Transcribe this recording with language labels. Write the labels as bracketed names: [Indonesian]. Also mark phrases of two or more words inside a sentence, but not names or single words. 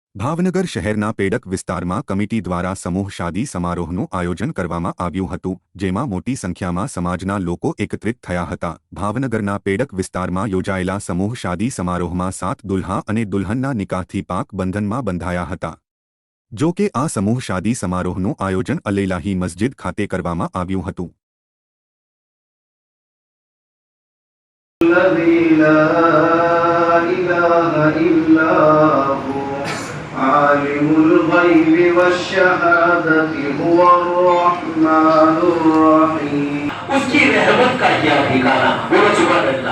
[Gujarati] ભાવનગર શહેરના પેડક વિસ્તારમાં કમિટી દ્વારા સમૂહ શાદી સમારોહનું આયોજન કરવામાં આવ્યું હતું, જેમાં મોટી સંખ્યામાં સમાજના લોકો એકત્રિત થયા હતા। ભાવનગરના પેડક વિસ્તારમાં યોજાયેલા સમૂહ શાદી સમારોહમાં 7 દુલ્હા અને દુલ્હનના નિકાહથી પાક બંધનમાં બંધાયા હતા। જો કે આ સમૂહ શાદી સમારોહનું આયોજન અલેલાહી મસ્જિદ ખાતે કરવામાં આવ્યું હતું। [Arabic] عالم الغيب والشهادة هو الرحمن الرحيم [Urdu] اس کی رحمت کا کیا ٹھکانا بولو [Arabic] سبحان الله